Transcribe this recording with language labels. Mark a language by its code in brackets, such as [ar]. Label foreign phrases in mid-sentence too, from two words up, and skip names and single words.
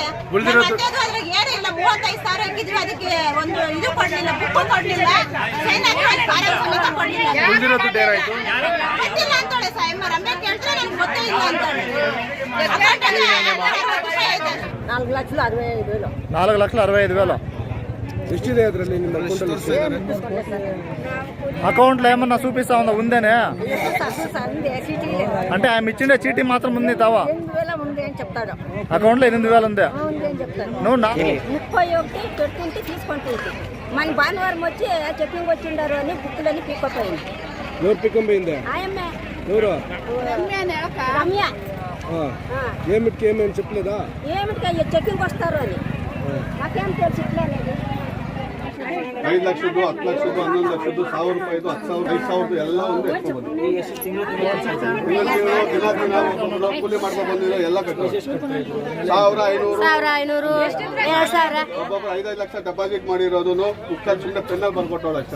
[kn] ಅದ್ರಾಗೆ ಏನಿಲ್ಲ, 35,000 ಇಕ್ಕಿದ್ವಿ, ಅದಕ್ಕೆ ಒಂದು ಇದು ಕೊಡ್ಲಿಲ್ಲ, ಬುಕ್ ಕೊಡ್ಲಿಲ್ಲ, ಸೈನ್ ಕೊಡ್ಲಿಲ್ಲ ಅಂತಾಳೆ ಸರ್. ರಮ್ಯಾ ಕೇಳ್ತಾರೆ ನನ್ಗೆ ಗೊತ್ತೇ ಇಲ್ಲ ಅಂತಾಳೆ. 4,65,000 ಎಷ್ಟಿದೆ ಅದರಲ್ಲಿ? ನಿಮ್ಮ [te] అకౌంట్లో ఏమన్నా చూపిస్తా ఉందా? ఉందేనే అంటే ఆమె ఇచ్చిండే చీటీ మాత్రం ఉంది తావా? అకౌంట్లో 8,000 ఉంది. నువ్వు 31 పెట్టుకుంటే తీసుకుంటుంది. మన భానువారం వచ్చి చెప్పింగ్ వచ్చిండారు అని బుక్కులన్నీ పీక్కపోయింది. ఎవరు పిక్కపోయింది? ఎవరు? రమ్య. ఏమిటికి ఏమేమి చెప్పలేదా? ఏమిటికి చెక్కింగ్ వస్తారు అని నాకేం తెలుసు. ఇట్లేదు [kn] 5 ಲಕ್ಷದ್ದು, 10 ಲಕ್ಷದ್ದು, 11 ಲಕ್ಷದ್ದು, 1,000 ರೂಪಾಯಿದು, 10,000, 5,000 ಎಲ್ಲ ಒಂದು ಕೂಲಿ ಮಾಡ್ಕೊಂಡು ಬಂದಿರೋ ಎಲ್ಲ ಕಟ್ಟು 1,500 ಒಬ್ಬೊಬ್ಬರು 5-5 ಲಕ್ಷ ಡೆಪಾಸಿಟ್ ಮಾಡಿರೋದು ಬುಕ್ಕಲ್ಲಿ ಸುಮ್ಮನೆ ಪೆನ್ನಲ್ಲಿ ಬರ್ಕೊಟ್ಟವಳು ಅಷ್ಟೇ.